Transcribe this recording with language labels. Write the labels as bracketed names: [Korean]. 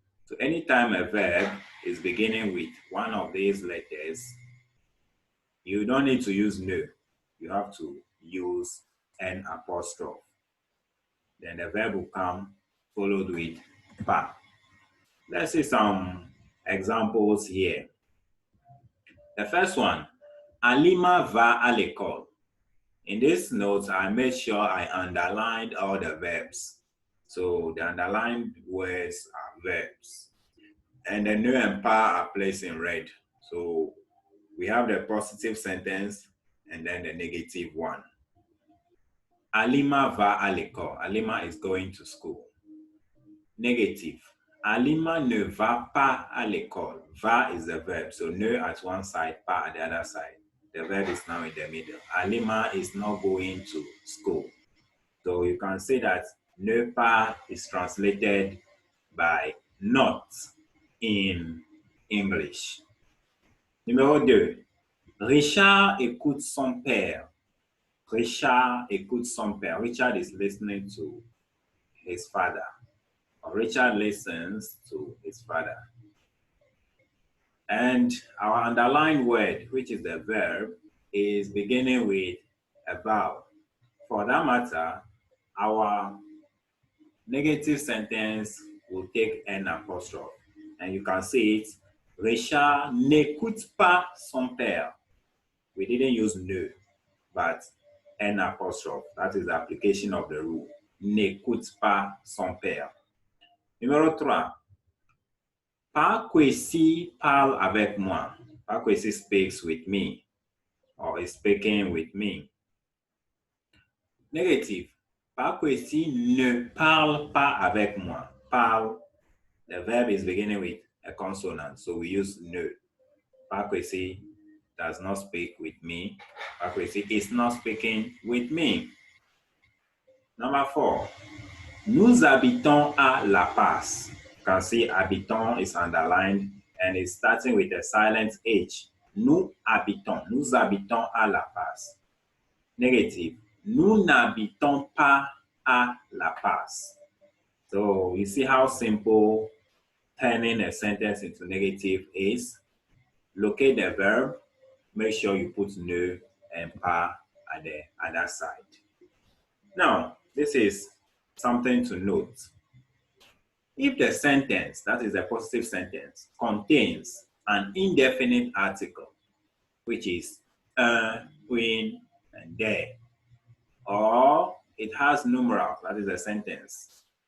[English] So anytime a verb is beginning with one of these letters, you don't need to use ne. You have to use n apostrophe. Then the verb will come followed with pas. Let's see some examples here. The first one, [French] Alima va à l'école. [English] In this note, I made sure I underlined all the verbs. So the underlined words are verbs. And the ne and pas are placed in red. So we have the positive sentence and then the negative one. [French] Alima va à l'école. [English] Alima is going to school. [French] Negative. Alima ne va pas à l'école. [English] Va is the verb. So ne at one side, pas at the other side. The verb is now in the middle. Alima is not going to school. So you can say that ne pas is translated by not in English. [French] Numéro 2. Richard écoute son père. Richard écoute son père. [English] Richard is listening to his father. Richard listens to his father. And our underlined word, which is the verb, is beginning with a vowel. For that matter, our negative sentence will take n apostrophe. And you can see it, [French] Richard n'écoute pas son père. [English] We didn't use ne, but n apostrophe. That is the application of the rule. [French] N'écoute pas son père. Numéro 3. Pakwesi parle avec moi. [English] Pakwesi speaks with me or is speaking with me. Negative. [French] Pakwesi ne parle pas avec moi. [English] Parle, the verb is beginning with a consonant, so we use ne. Pakwesi does not speak with me. Pakwesi is not speaking with me. Number 4. [French] Nous habitons à La Paz. [English] You can see habitons is underlined and it's starting with a silent H. [French] Nous habitons. Nous habitons à La Paz. Negative. Nous n'habitons pas à La Paz. [English] So you see how simple turning a sentence into negative is. Locate the verb make sure you put ne and pas at the other side. Now, this is something to note. If the sentence, that is a positive sentence, contains an indefinite article, which is when, and there, or it has numerals, that is a sentence,